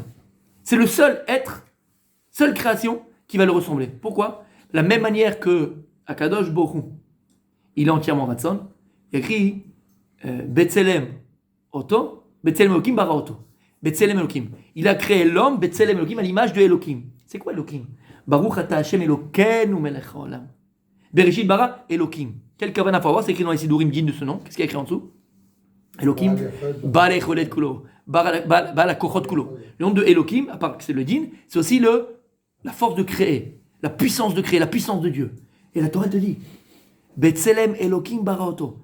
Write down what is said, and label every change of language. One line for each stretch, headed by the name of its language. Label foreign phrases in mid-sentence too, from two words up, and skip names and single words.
French: C'est le seul être, seule création qui va le ressembler. Pourquoi? La même manière que
Hebrew: הקדוש ברוך הוא,
French: il est entièrement Ratson, il écrit
Hebrew: בצלם אותו, בצלם אלהים ברא אותו. בצלם אלהים.
French: Il a créé l'homme,
Hebrew: בצלם אלהים,
French: à l'image de Elohim. C'est quoi Elohim?
Hebrew: ברוך אתה השם אלקינו מלך העולם. בראשית ברא אלהים.
French: Quel kavana faut avoir? C'est écrit dans les Sidurim dignes de ce nom. Qu'est-ce qu'il y a écrit en dessous?
Hebrew: אלהים, בעל היכולת כולו, בעל הכוחות כולו.
French: Le nom de Elohim, à part que c'est le din, c'est aussi la force de créer, la puissance de créer, la puissance de Dieu. Et la Torah te dit,
Hebrew: בצלם אלהים ברא אותו.